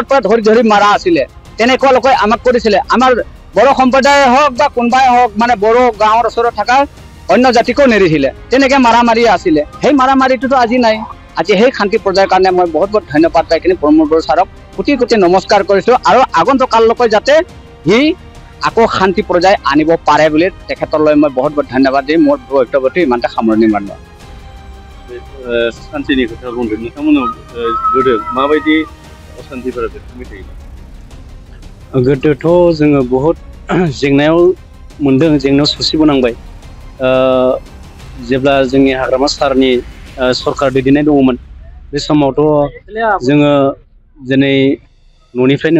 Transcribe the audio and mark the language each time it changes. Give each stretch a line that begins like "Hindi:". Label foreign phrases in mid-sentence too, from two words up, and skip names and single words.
Assamese: পৰা ধৰি মাৰা আছিলে তেনেকুৱা লোকে আমাক কৰিছিলে আমাৰ বড়ো সম্প্ৰদায় হওক বা কোনোবাই হওক মানে বড়ো গাঁৱৰ ওচৰত থকা অন্য জাতিকো নেৰিছিলে তেনেকে মাৰি আছিলে সেই মাৰিটোতো আজি নাই আজি সেই শান্তি পৰ্যায়ৰ কাৰণে মই বহুত ধন্যবাদ পাই কিনে প্ৰমোদ বড়ো ছাৰক কোটি নমস্কাৰ কৰিছোঁ আৰু আগন্তুক কাললৈকে যাতে সি আকৌ শান্তি পৰ্যায় আনিব পাৰে বুলি তেখেতলৈ মই বহুত ধন্যবাদ দি মোৰ বক্তব্যটো ইমানতে সামৰণি মাৰিলোঁ
Bodo: শান্তিनि खोथा बुंदों नोंथांमोनाव गोदो माबायदि अशान्तिफोरा बेरखांबाय थायोमोन गोदोथ' जोङो बहुद जेंनायाव सौसिबोनांबाय जेब्ला जोंनि हाग्रामा सारनि सरकार दैदेननाय दङमोन बे समावथ' जोङो दिनै न'निफ्रायनो